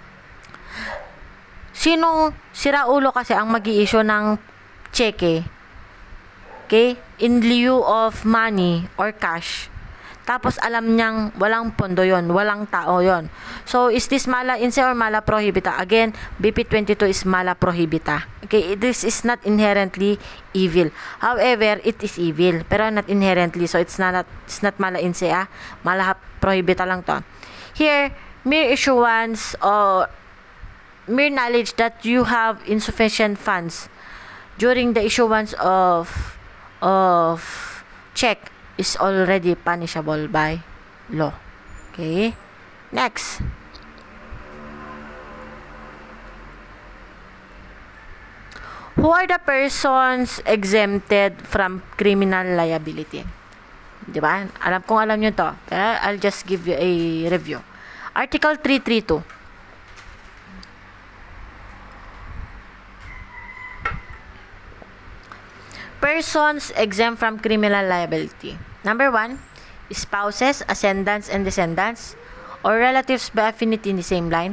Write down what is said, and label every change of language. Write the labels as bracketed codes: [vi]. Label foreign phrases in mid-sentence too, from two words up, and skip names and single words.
[tl] Sinong siraulo kasi ang mag-i-issue ng cheque, [en] okay, in lieu of money or cash, [tl] tapos alam niyang walang pondo yon, walang tao yon. [en] So, is this [la] mala inse [en] or [la] mala prohibita? [en] Again, BP 22 is [la] mala prohibita. [en] Okay, this is not inherently evil. However, it is evil, pero not inherently. So, it's not [la] mala inse, mala prohibita [tl] lang to. [en] Here, mere issuance or mere knowledge that you have insufficient funds during the issuance of check is already punishable by law. Okay? Next. Who are the persons exempted from criminal liability? [tl] Diba? Alam nyo to. Okay? [en] I'll just give you a review. Article 332. Persons exempt from criminal liability. Number 1, spouses, ascendants, and descendants, or relatives by affinity in the same line.